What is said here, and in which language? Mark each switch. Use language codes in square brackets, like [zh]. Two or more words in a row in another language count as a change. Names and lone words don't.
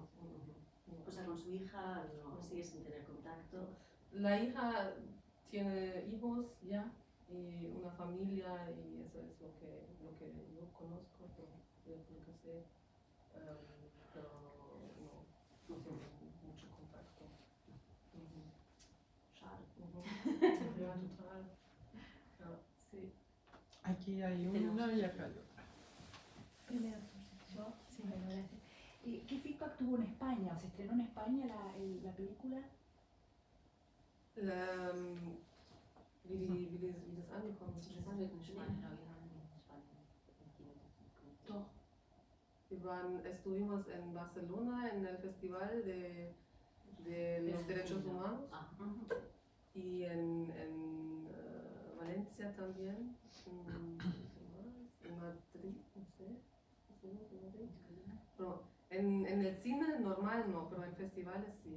[es] O sea, con su hija no sigue sin tener contacto. La hija tiene hijos ya y una familia, y eso es lo que yo conozco, lo que sé, pero no tengo mucho contacto. [de] Schade. Ja, total. Ja. [es] Sí. Aquí hay una y acá hay otra. Primero, yo, sí, bueno, gracias. ¿Qué feedback tuvo en España? ¿Se estrenó en España la película? [de] Wie das angekommen ist. Das wird in Spanien, aber wir haben in Spanien. Doch. [es] Estuvimos en Barcelona en el Festival de los Derechos Humanos y en Valencia también, en Madrid, no sé. Pero en el cine normal no, pero en festivales sí.